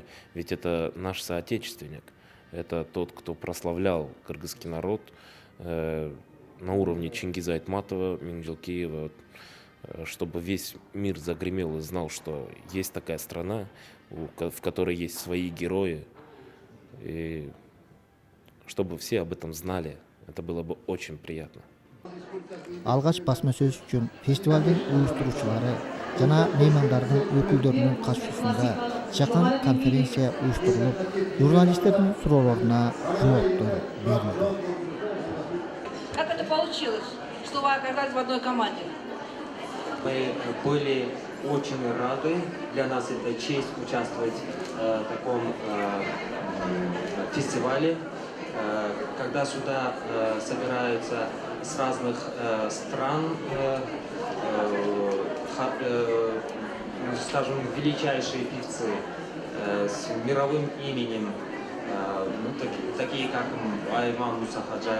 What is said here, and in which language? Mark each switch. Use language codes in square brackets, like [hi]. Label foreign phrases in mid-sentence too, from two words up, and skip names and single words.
[ru] Ведь это наш соотечественник. Это тот, кто прославлял кыргызский народ на уровне Чингиза Айтматова, Менгжелкиева, чтобы весь мир загремел и знал, что есть такая страна, в которой есть свои герои, и чтобы все об этом знали. Это было бы очень приятно. [ky] Алгач басма сөз үчүн фестивалдын уюштуруучулары жана меймандардын өкүлдөрүнүн катышуусунда жакын конференция уюштурулуп, журналисттердин суроолоруна жооптор берилди. [ru] Как это получилось, что вы оказались в одной команде? Мы были очень рады. Для нас это честь участвовать в таком фестивале. Когда сюда собираются с разных стран, скажем, величайшие певцы с мировым именем, такие как Айман Мусахаджай.